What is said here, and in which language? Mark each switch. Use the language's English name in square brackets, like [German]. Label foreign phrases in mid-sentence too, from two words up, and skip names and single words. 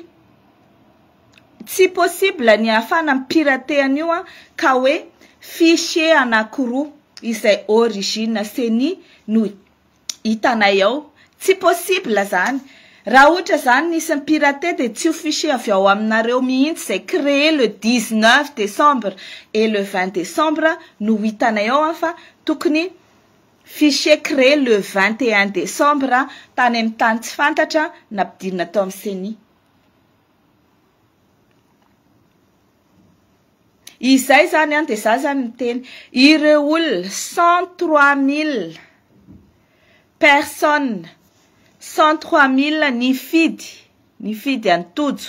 [Malagasy] Tsy possible ny ahafana mipirate an'io ka hoe fichier anankiroa izay origine CENI no hitanay ao. Tsy possible zany. Raha ohatra zany nisy pirate dia tsy ho fichier avy ao aminareo mihitsy izay [French] créé le 19 décembre et le 20 décembre [Malagasy] no hitanay ao fa tokony [French] fichier créé le 21 décembre [Malagasy] tany amin'ny tany tsy fantatra nampidirina tao amin'ny CENI. Izay zany dia za zany miteny ireo olona 103 000 personnes 103 000 ny fidy antojo.